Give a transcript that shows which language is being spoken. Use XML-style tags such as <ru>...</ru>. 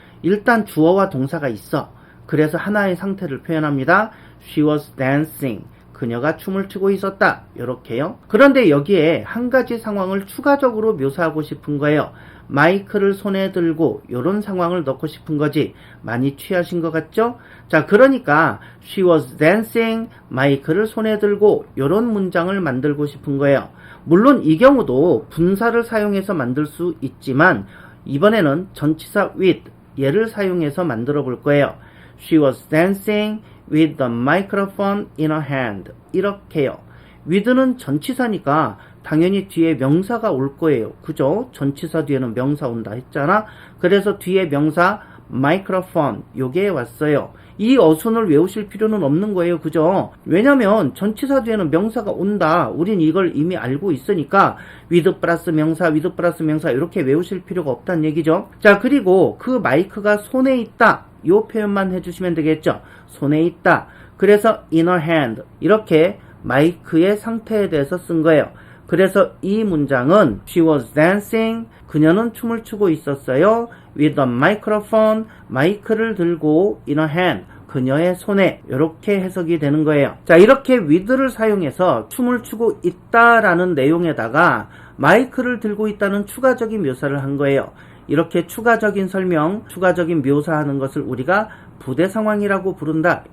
<ko>일단 주어와 동사가 있어. 그래서 하나의 상태를 표현합니다.</ko> <en>She was dancing.</en> <ko>그녀가 춤을 추고 있었다. 이렇게요. 그런데 여기에 한 가지 상황을 추가적으로 묘사하고 싶은 거예요. 마이크를 손에 들고 이런 상황을 넣고 싶은 거지. 많이 취하신 것 같죠? 자, 그러니까</ko> <en>She was dancing.</en> <ko>마이크를 손에 들고 이런 문장을 만들고 싶은 거예요. 물론 이 경우도 분사를 사용해서 만들 수 있지만 이번에는 전치사 with 얘를 사용해서 만들어 볼 거예요.</ko> <en>She was dancing with the microphone in her hand.</en> <ko>이렇게요. with는 전치사니까 당연히 뒤에 명사가 올 거예요. 그죠? 전치사 뒤에는 명사 온다 했잖아. 그래서 뒤에 명사 microphone 요게 왔어요. 이 어순을 외우실 필요는 없는 거예요. 그죠? 왜냐면 전치사 뒤에는 명사가 온다. 우린 이걸 이미 알고 있으니까 with 플러스 명사, with 플러스 명사 이렇게 외우실 필요가 없다는 얘기죠. 자, 그리고 그 마이크가 손에 있다. 요 표현만 해주시면 되겠죠. 손에 있다. 그래서 in her hand 이렇게 마이크의 상태에 대해서 쓴 거예요. 그래서 이 문장은</ko> <en>She was dancing.</en> <ko>그녀는 춤을 추고 있었어요.</ko> <en>With a microphone.</en> <ko>마이크를 들고</ko> <en>in her hand.</en> <ko>그녀의 손에. 이렇게 해석이 되는 거예요. 자, 이렇게 with를 사용해서 춤을 추고 있다라는 내용에다가 마이크를 들고 있다는 추가적인 묘사를 한 거예요. 이렇게 추가적인 설명, 추가적인 묘사하는 것을 우리가 부대 상황이라고 부른다.</ko>